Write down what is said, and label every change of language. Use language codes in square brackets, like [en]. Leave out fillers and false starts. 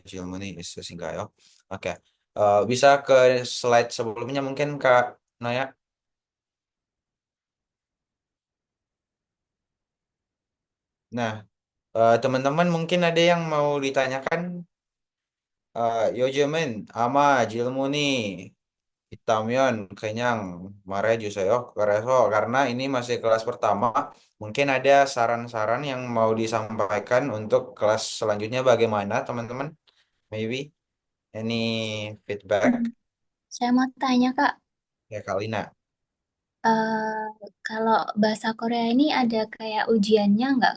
[ko] 질문이 있으신가요? [id] Oke, bisa ke slide sebelumnya mungkin Kak Naya. Nah, teman-teman mungkin ada yang mau ditanyakan. [ko] 요즘은 아마 질문이 있다면 그냥 말해주세요. 그래서 [id] karena ini masih kelas pertama, mungkin ada saran-saran yang mau disampaikan untuk kelas selanjutnya bagaimana teman-teman? [en] Maybe. Any feedback? [id] Saya mau tanya, Kak, Ya, Kalina. eh, kalau bahasa Korea ini ada kayak ujiannya nggak?